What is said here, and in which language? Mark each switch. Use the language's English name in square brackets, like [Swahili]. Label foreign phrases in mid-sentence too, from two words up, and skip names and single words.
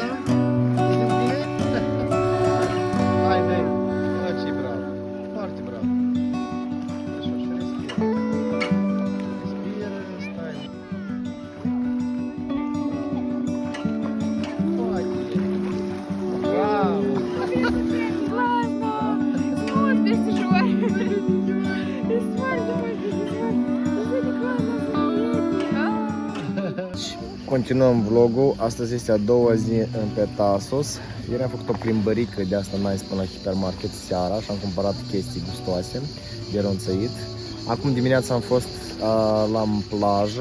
[Romanian] Ești bine? Hai, băi! Ce bravo! Foarte bravo! Așa, și respiră. Respiră, stai. Foarte bine! Bravo! [Russian] Классно! Вот, без тяжелой. Без смарки, [Romanian] Continuăm vlogul. Astăzi este a doua zi pe Tasos. Ieri am făcut o plimbărică de asta nice până la hipermarket seara și am cumpărat chestii gustoase de ronțăit. Acum dimineața am fost la plajă.